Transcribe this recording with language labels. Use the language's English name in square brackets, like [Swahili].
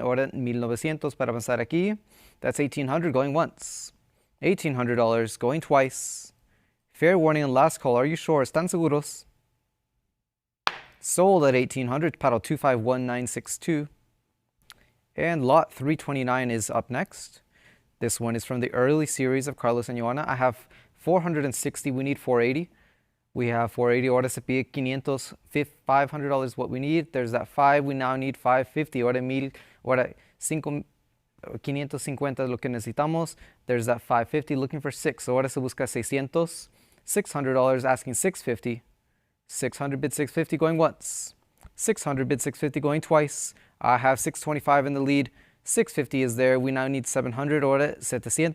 [Spanish] Ahora 1,900 para avanzar aquí. [English] That's 1,800 going once. $1,800 going twice. Fair warning and last call. Are you sure? [Spanish] ¿Están seguros? [English] Sold at 1,800, paddle 251962. And lot 329 is up next. This one is from the early series of Carlos Añuana. I have 460, we need 480. We have 480, [Spanish] ahora se pide 500, [English] $500 what we need. There's that 5, we now need 550. [Spanish] Ahora 550 es lo que necesitamos. [English] There's that 550, looking for 6. [Spanish] Ahora se busca 600. [English] $600, asking 650. 600 bid 650 going once. 600 bid 650 going twice. I have 625 in the lead. 650 is there. We now need 700. [Spanish] Ahora 700.